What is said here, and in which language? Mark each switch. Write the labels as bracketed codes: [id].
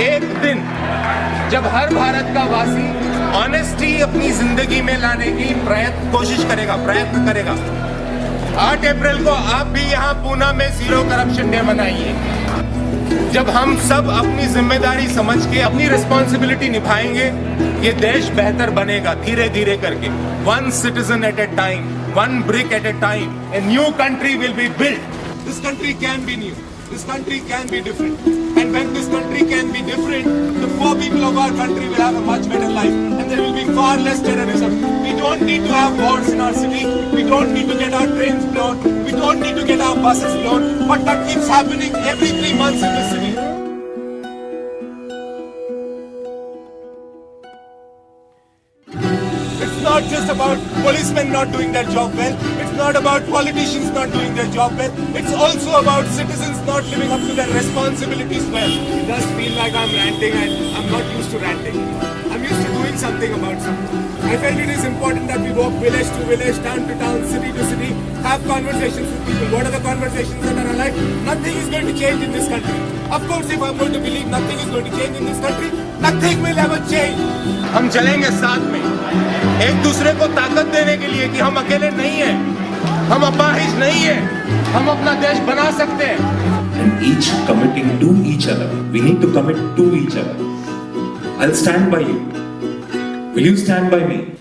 [hi] एक दिन जब हर भारत का वासी ऑनेस्टी अपनी जिंदगी में लाने की प्रयत्न करेगा। 8 अप्रैल को आप भी यहाँ पूना में जीरो करप्शन डे मनाइए। जब हम सब अपनी जिम्मेदारी समझ के अपनी रिस्पॉन्सिबिलिटी निभाएंगे, ये देश बेहतर बनेगा धीरे धीरे करके. [en] One citizen at a time, one brick at a time, a new country will be built. This country can be new. This country can be different. And when this country can be different, the poor people of our country will have a much better life. And there will be far less terrorism. We don't need to have wars in our city. We don't need to get our trains blown. We don't need to get our buses blown. But that keeps happening every 3 months in this city. It's not just about policemen not doing their job well. It's not about politicians not doing their job well. It's also about citizens not living up to their responsibilities well. It does feel like I'm ranting, and I'm not used to ranting. I'm used to doing something about something. I felt it is important that we walk village to village, town to town, city to city, have conversations with people. What are the conversations that are alive? Nothing is going to change in this country. Of course, if I'm going to believe nothing is going to change in this country, nothing will ever change. [hi] हम चलेंगे साथ में, एक दूसरे को ताकत देने के लिए कि हम अकेले नहीं हैं, हम अपाहिज नहीं हैं, हम अपना देश बना सकते हैं. [en] And each committing to each other. We need to commit to each other. I'll stand by you. Will you stand by me?